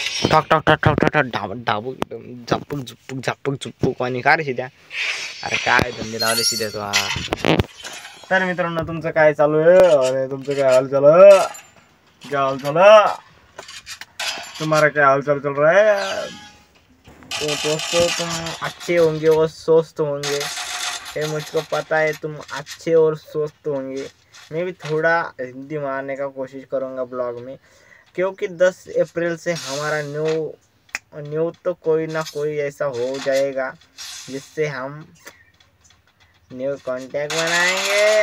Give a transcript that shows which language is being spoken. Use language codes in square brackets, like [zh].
[mr] ठक ठक ठक ठक ठक डाबूक झपक झुपक झपक झुपक आणि का रे शिद्या. अरे काय धंदे लावले शिद्या तो. तर मित्रांनो, तुमचं काय चालू आहे? [hi] अरे तुमचं काय हाल चाल है? क्या हाल चल है? तुम्हारा क्या हाल चल रहा है? तो दोस्तों, तुम अच्छे होंगे और स्वस्थ होंगे, ये मुझको पता है. तुम अच्छे और स्वस्थ होंगे. मैं भी थोड़ा हिंदी मारने का कोशिश करूँगा ब्लॉग में, क्योंकि 10 अप्रैल से हमारा न्यू तो कोई ना कोई ऐसा हो जाएगा जिससे हम न्यू कॉन्टैक्ट बनाएंगे.